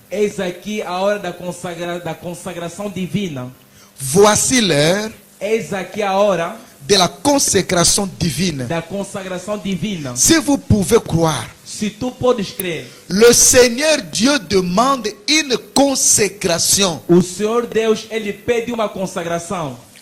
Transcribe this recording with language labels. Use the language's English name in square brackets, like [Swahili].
[Portuguese] Eis aqui a hora da consagração divina. [French] Voici l'heure [Portuguese] Eis aqui a hora [French] de la consécration divine. [Portuguese] da consagração divina. [French] Si vous pouvez croire, [Portuguese] Se tu podes crer, [French] le Seigneur Dieu demande une consécration. [Portuguese] o Senhor Deus, ele pede uma consagração.